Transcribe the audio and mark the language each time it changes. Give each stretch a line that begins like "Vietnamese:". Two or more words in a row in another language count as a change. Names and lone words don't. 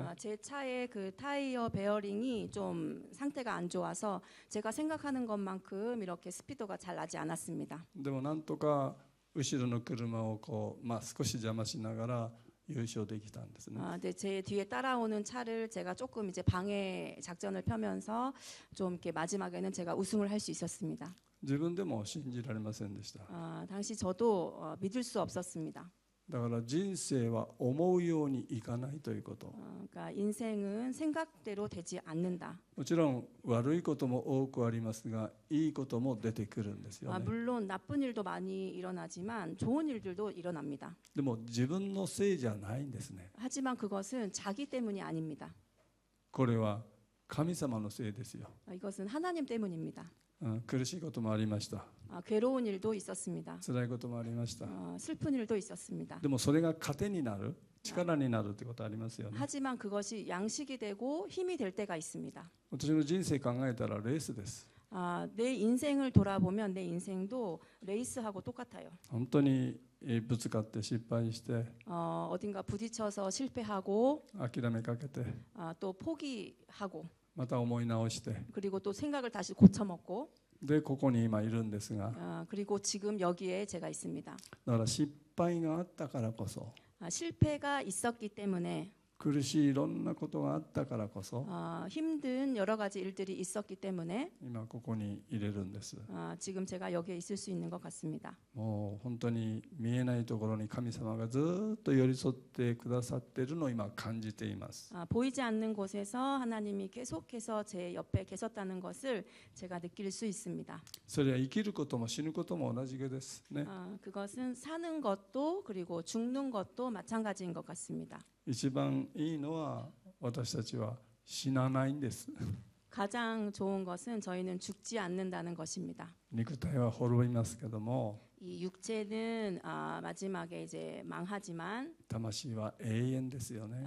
Korean: 제 차의 그 타이어 베어링이 좀 상태가 안 좋아서 제가 생각하는 것만큼 이렇게 스피드가 잘 나지 않았습니다.
Japanese: でもなんとか後ろの車を少し邪魔しながら優勝できたんですね。
Korean: 네, 제 뒤에 따라오는 차를 제가 조금 이제 방해 작전을 펴면서 좀 이렇게 마지막에는 제가 우승을 할 수 있었습니다.
Japanese: 自分でも信じられませんでした。
Korean: 당시 저도 믿을 수 없었습니다.
Japanese: だから人生は思うようにいかないということ。
Korean: 그러니까 인생은 생각대로 되지 않는다.
Japanese: もちろん悪いことも多くありますが、いいことも出てくるんですよね。
Korean: 물론 나쁜 일도 많이 일어나지만 좋은 일들도 일어납니다.
Japanese: でも自分のせいじゃないんですね。
Korean: 하지만 그것은 자기 때문이 아닙니다.
Japanese: これは神様のせいですよ。
Korean: 이것은 하나님 때문입니다.
Japanese: 苦しいこともありました。
Korean: 괴로운 일도 있었습니다.
Japanese: 辛いこともありました。
Korean: 슬픈 일도 있었습니다.
Japanese: でもそれが糧になる、力になるってことありますよね。
Korean: 하지만 그것이 양식이 되고 힘이 될 때가 있습니다.
Japanese: 私の人生考えたらレースです。
Korean: 내 인생을 돌아보면 내 인생도 레이스하고 똑같아요.
Japanese: 本当にぶつかって失敗して、
Korean: 어딘가 부딪혀서 실패하고
Japanese: 諦めかけて、
Korean: 또 포기하고
Japanese: また思い直して、
Korean: 그리고 또 생각을 다시 고쳐먹고
Japanese: でここに今いるんですが、
Korean: 그리고 지금 여기에 제가 있습니다.
Japanese: だから失敗があったからこそ、
Korean: 실패가 있었기 때문에
Japanese: 苦しいいろんなことがあったからこそ、
Korean: 힘든 여러 가지 일들이 있었기 때문에
Japanese: 今ここにいれるんです。
Korean: 지금 제가 여기에 있을 수 있는 것 같습니다.
Japanese: もう本当に見えないところに神様がずっと寄り添ってくださっているのを今感じています。
Korean: 보이지 않는 곳에서 하나님이 계속해서 제 옆에 계셨다는 것을 제가 느낄 수 있습니다.
Japanese: それは生きることも死ぬことも同じですね。
Korean: 그것은 사는 것도 그리고 죽는 것도 마찬가지인 것 같습니다.
Japanese: 一番いいのは私たちは死なないんです。
Korean: 가장 좋은 것은 저희는 죽지 않는다는 것입니다.
Japanese: 肉体は滅びますけども、
Korean: 이 육체는 마지막에 이제 망하지만
Japanese: 魂は永遠ですよね。